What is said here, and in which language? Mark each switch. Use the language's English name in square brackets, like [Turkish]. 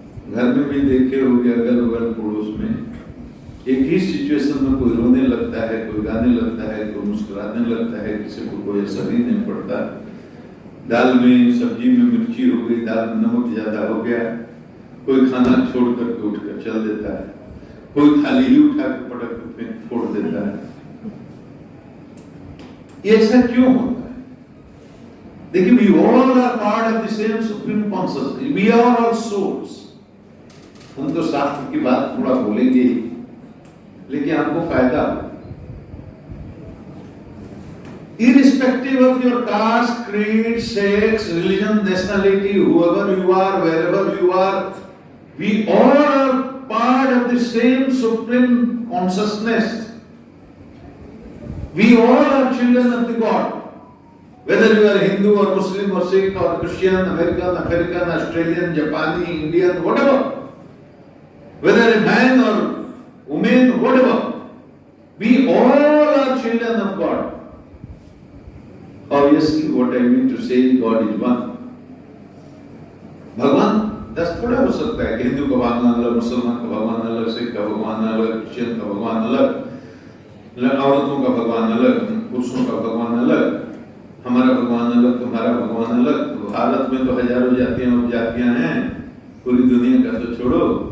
[Hindi] घर में भी देखे होंगे, अगल बगल पड़ोस में एक ही सिचुएशन में कोई रोने लगता है, कोई गाने लगता है, कोई मुस्कुराने लगता है, किसी को कोई असर ही नहीं पड़ता। दाल में सब्जी में मिर्ची हो गई, दाल में नमक ज्यादा हो गया, कोई खाना छोड़ करके उठ कर चल देता है, कोई थाली ही उठा के पटक के फोड़ देता है। ये ऐसा क्यों होता है? [English] देखिए, we all are part of the same supreme consciousness. We are all souls. [Hindi] हम तो शास्त्र की बात थोड़ा बोलेंगे ही, लेकिन आपको फायदा हो। [English] Irrespective of your caste, creed, sex, religion, nationality, whoever you are, wherever you are, we all are part of the same supreme consciousness. We all are children of the God. Whether you are Hindu or Muslim or Sikh or Christian, American, African, Australian, Japanese, Indian, whatever. Whether a man or woman, whatever. We all are children of God. Obviously, what I mean to say is God is one. [Hindi] भगवान 10 थोड़ा हो सकता है कि हिंदू का भगवान अलग, मुसलमान का भगवान अलग, सिख का भगवान अलग, क्रिश्चियन का भगवान अलग, औरतों का भगवान अलग, पुरुषों का भगवान अलग, हमारा भगवान अलग, तुम्हारा भगवान अलग। तो भारत में तो हजारों जातियां और जातियां हैं, पूरी दुनिया का तो छोड़ो।